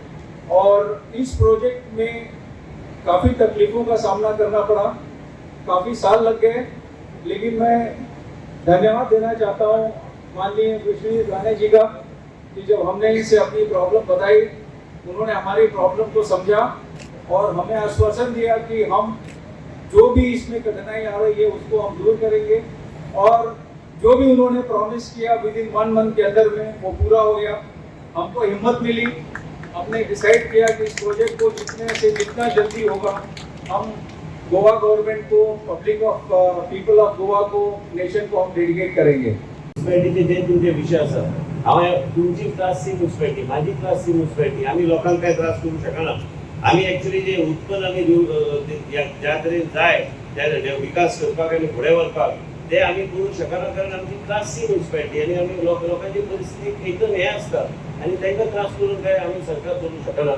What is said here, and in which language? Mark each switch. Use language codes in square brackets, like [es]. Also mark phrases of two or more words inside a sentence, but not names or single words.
[hi] और इस प्रोजेक्ट में काफ़ी तकलीफ़ों का सामना करना पड़ा, काफ़ी साल लग गए, लेकिन मैं धन्यवाद देना चाहता हूँ माननीय विश्वजीत राणे जी का कि जब हमने इनसे अपनी प्रॉब्लम बताई उन्होंने हमारी प्रॉब्लम को समझा और हमें आश्वासन दिया कि हम जो भी इसमें कठिनाई आ रही है उसको हम दूर करेंगे और जो भी उन्होंने प्रॉमिस किया [en] with in 1 month [hi] के अंदर में वो पूरा हो गया। हमको हिम्मत मिली, हमने डिसाइड किया कि इस प्रोजेक्ट को जितने से जितना जल्दी होगा हम [en] Goa government [hi] को, [en] public of people of Goa [hi] को, नेशन को हम डेडिकेट करेंगे। [kok] म्युनिसिपॅलिटीचे जे तुमचे विषय आसा हांव तुमची [en] class C municipality [kok] माझी [en] class C municipality [kok] आम्ही लोकांक काय त्रास करू शकना। आम्ही ॲक्च्युअली जे उत्पन्न आम्ही ज्या तरेन जाय त्या विकास करपाक आनी फुडें व्हरपाक ते आम्ही करू शकना कारण आमची [en] class C municipality [kok] आनी आम्ही लोकांची परिस्थिती एकदम हे आसता आनी तांकां त्रास करून काय आम्ही सरकार करू शकना।